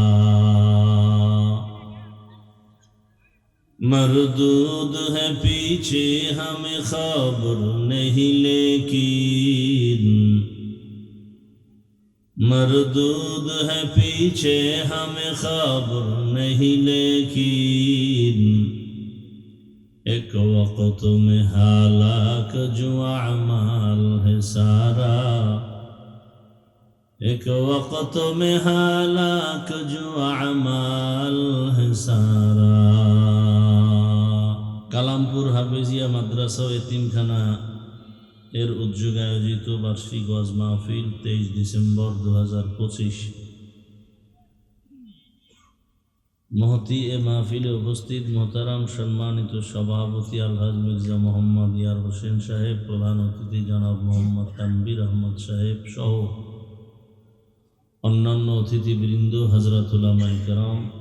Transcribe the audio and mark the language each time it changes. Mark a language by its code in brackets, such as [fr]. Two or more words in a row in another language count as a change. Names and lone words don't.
[ur] مردود ہے پیچھے ہمیں خبر نہیں لیکن، مردود ہے پیچھے ہمیں خبر نہیں لیکن. ایک وقت میں ہلاک جو اعمال ہے سارا، ایک وقت میں ہلاک جو اعمال ہے سارا. [bn] কালামপুর হাফেজিয়া মাদ্রাসা ও এতিমখানা এর উদ্যোগে আয়োজিত বার্ষিক ওয়াজ মাহফিল 23 ডিসেম্বর 2025 মহতি এ মাহফিলে উপস্থিত মোহতারাম সম্মানিত সভাপতি আলহাজ মির্জা মোহাম্মদ ইয়ার হোসেন সাহেব, প্রধান অতিথি জনাব মোহাম্মদ তানবির আহমদ সাহেব সহ অন্যান্য অতিথিবৃন্দ, হযরত উলামায়ে কেরাম,